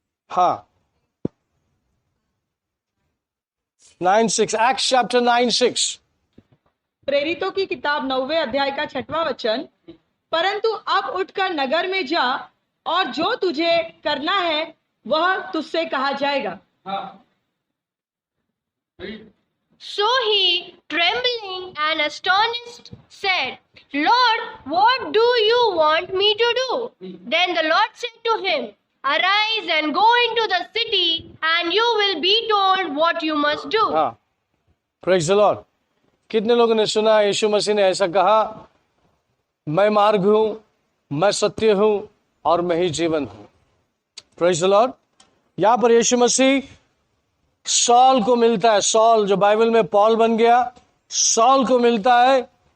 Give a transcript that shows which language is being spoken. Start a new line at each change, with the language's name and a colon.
Hindi: हाँ, 9:6, acts chapter 9:6। प्रेरितों की किताब 9वें अध्याय का 6वां वचन, परंतु अब उठकर नगर में जा और जो तुझे करना है वह तुझसे कहा जाएगा।
English: So he, trembling and astonished, said, Lord, what do you want me to do? Then the Lord said to him, Arise and go into the city, and you will be told what you must do.
Hindi: हाँ, praise the Lord. कितने लोगों ने सुना यीशु मसीह ने ऐसा कहा, मैं मार्ग हूं, मैं सत्य हूं और मैं ही जीवन हूं। Praise the Lord. यहां पर यीशु मसीह सॉल को मिलता है। सॉल जो बाइबल में पॉल बन गया, सॉल को मिलता है।